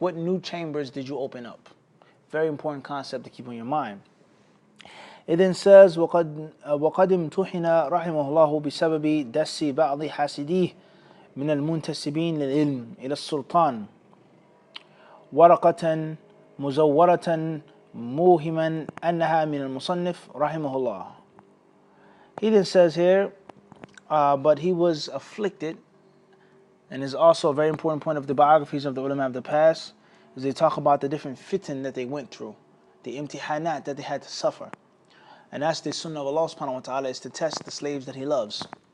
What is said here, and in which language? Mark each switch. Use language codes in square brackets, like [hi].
[en] What new chambers did you open up? Very important concept to keep on your mind. It then says, [ar] وقد امتحن رحمه الله بسبب دس بعض حاسديه من المنتسبين للعلم إلى السلطان ورقة مزورة موهما أنها من المصنف رحمه الله. [en] He then says here, but he was afflicted, and is also a very important point of the biographies of the ulama of the past, is they talk about the different fitan that they went through, the imtihanat that they had to suffer. And that's the sunnah of Allah subhanahu wa ta'ala, is to test the slaves that He loves.